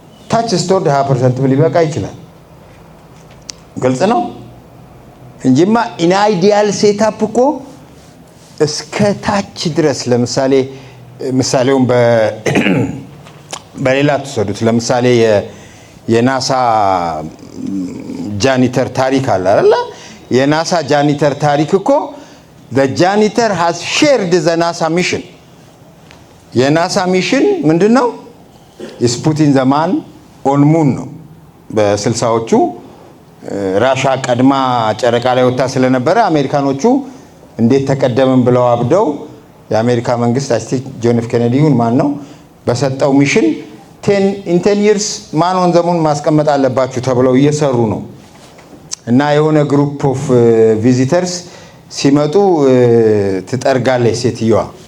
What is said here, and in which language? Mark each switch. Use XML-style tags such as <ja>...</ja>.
<am>ታች ስትወርድ 20% ሊበቃ ይችላል። ግልጽ ነው እንጂማ</am> <en>ኢን አይዲያል ሴታፕ</en> <am>እኮ እስከ ታች ድረስ ለምሳሌ ምሳሌውን በሌላ ተሰዱት። ለምሳሌ የናሳ ጃኒተር ታሪክ አለ አይደል? የናሳ ጃኒተር ታሪክ እኮ</am> <en>the janitor has shared the NASA mission.</en> <am>የናሳ ሚሽን ምንድነው?</am> <en>is putting the man on moon</en> <am>ነው። በ60ዎቹ ራሻ ቀድማ ጨረቃ ላይ ወጣ ስለነበረ አሜሪካኖቹ እንዴት ተቀደምን ብለው አብደው የአሜሪካ መንግስት አስቲ ጆን ኤፍ ኬኔዲ ይሁን ማን ነው በሰጠው ሚሽን 10 years</am> <en>ማን ኦን ዘ ሙን</en> <am>ማስቀመጥ አለባችሁ ተብለው እየሰሩ ነው። እና የሆነ</am> <en>ግሩፕ ኦፍ ቪዚተርስ</en> <am>ሲመጡ ትጠርጋለች ሴትዮዋ።</am>